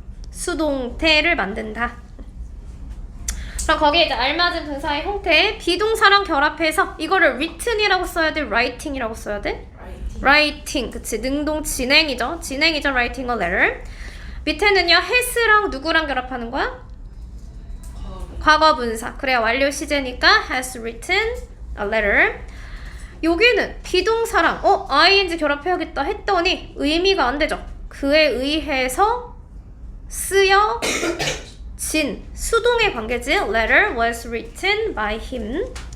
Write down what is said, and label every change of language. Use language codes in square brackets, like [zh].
[ko] 수동태를 만든다. 그럼 거기에 이제 알맞은 분사의 형태, 비동사랑 결합해서 이거를 written이라고 써야 돼? writing이라고 써야 돼? writing. 그치, 능동 진행이죠. 진행이죠. [en] writing a letter. [ko] 밑에는요, has랑 누구랑 결합하는 거야? 과거 분사. 그래야 완료 시제니까 [en] has written a letter. [ko] 여기는 비동사랑 ing 결합해야겠다 했더니 의미가 안 되죠. 그에 의해서 쓰여 진, 수동의 관계지. [en] Letter was written by him.